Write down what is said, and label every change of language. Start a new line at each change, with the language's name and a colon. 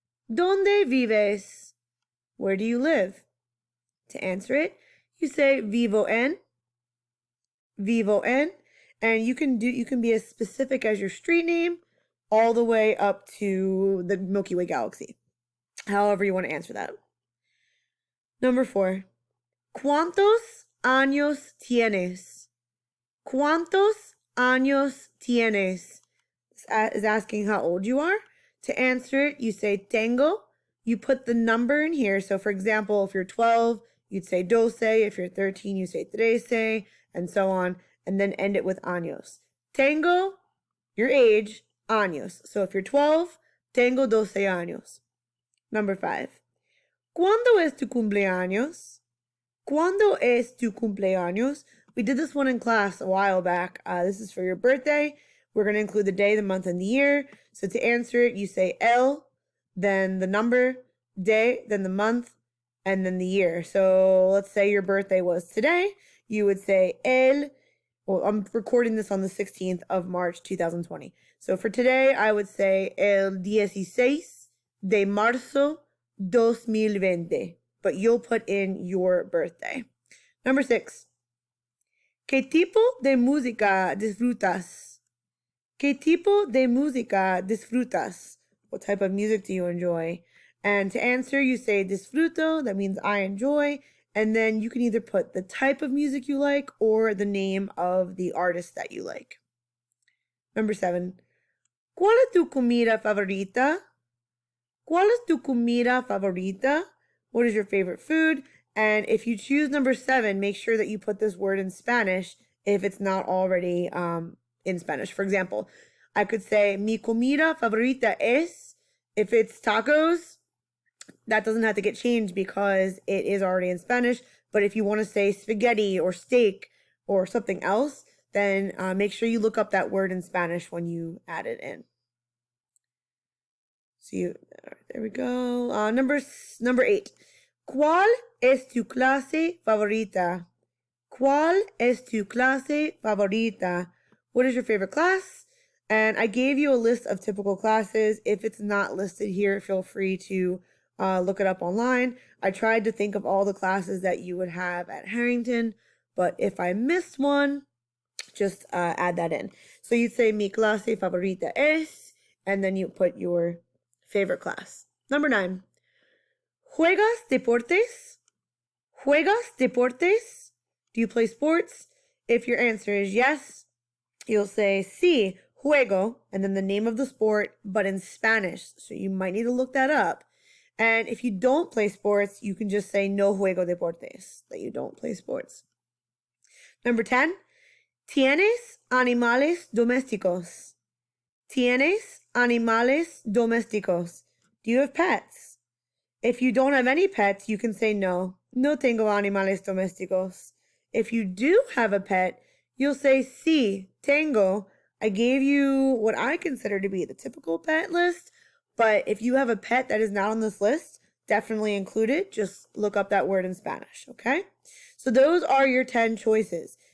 Spanish: ¿Dónde vives?
English: Where do you live? To answer it, you say vivo en, and you can be as specific as your street name all the way up to the Milky Way galaxy. However you want to answer that. Number 4,
Spanish: ¿Cuántos años tienes? ¿Cuántos años tienes?
English: This is asking how old you are. To answer it, you say tengo. You put the number in here. So for example, if you're 12, you'd say doce. If you're 13, you say trece, and so on. And then end it with años. Tengo, your age, años. So if you're 12,
Spanish: tengo 12 años.
English: Number 5,
Spanish: ¿Cuándo es tu cumpleaños? ¿Cuándo es tu cumpleaños?
English: We did this one in class a while back. This is for your birthday. We're going to include the day, the month, and the year. So to answer it, you say el, then the number, day, then the month, and then the year. So let's say your birthday was today. You would say el. Well, I'm recording this on the 16th of March, 2020. So for today, I would say
Spanish: el 16 de marzo 2020.
English: But you'll put in your birthday. Number 6,
Spanish: ¿Qué tipo de música disfrutas? ¿Qué tipo de música disfrutas?
English: What type of music do you enjoy? And to answer, you say disfruto, that means I enjoy, and then you can either put the type of music you like or the name of the artist that you like. Number 7,
Spanish: ¿Cuál es tu comida favorita? ¿Cuál es tu comida favorita?
English: What is your favorite food? And if you choose number 7, make sure that you put this word in Spanish if it's not already in Spanish. For example, I could say
Spanish: mi comida favorita es.
English: If it's tacos, that doesn't have to get changed because it is already in Spanish. But if you want to say spaghetti or steak or something else, then make sure you look up that word in Spanish when you add it in. So there we go. Number 8.
Spanish: ¿Cuál es tu clase favorita? ¿Cuál es tu clase favorita?
English: What is your favorite class? And I gave you a list of typical classes. If it's not listed here, feel free to look it up online. I tried to think of all the classes that you would have at Harrington, but if I missed one, just add that in. So you'd say
Spanish: mi clase favorita es,
English: and then you put your favorite class. Number 9.
Spanish: ¿Juegas deportes? ¿Juegas deportes?
English: Do you play sports? If your answer is yes, you'll say
Spanish: sí, juego,
English: and then the name of the sport, but in Spanish. So you might need to look that up. And if you don't play sports, you can just say
Spanish: no juego deportes,
English: that you don't play sports. Number 10.
Spanish: ¿Tienes animales domésticos? ¿Tienes animales domésticos?
English: Do you have pets? If you don't have any pets, you can say no.
Spanish: No tengo animales domésticos.
English: If you do have a pet, you'll say
Spanish: sí, tengo.
English: I gave you what I consider to be the typical pet list, but if you have a pet that is not on this list, definitely include it. Just look up that word in Spanish, okay? So those are your 10 choices.